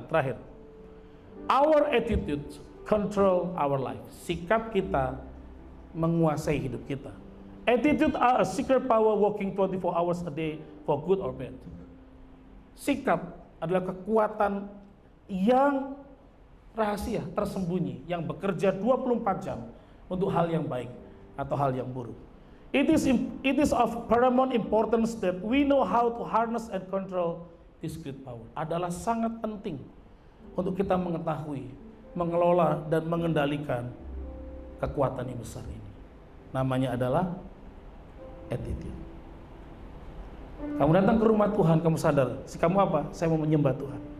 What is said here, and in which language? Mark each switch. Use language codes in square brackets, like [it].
[en] Terakhir, our attitude control our life. [id] Sikap kita menguasai hidup kita. [en] Attitude are a secret power working 24 hours a day for good or bad. [id] Sikap adalah kekuatan yang rahasia, tersembunyi, yang bekerja 24 jam untuk hal yang baik atau hal yang buruk. [en] It is of paramount importance that we know how to harness and control this great power. [id] Adalah sangat penting untuk kita mengetahui, mengelola dan mengendalikan kekuatan yang besar ini. Namanya adalah attitude. Kamu datang ke rumah Tuhan, kamu sadar, kamu apa? Saya mau menyembah Tuhan.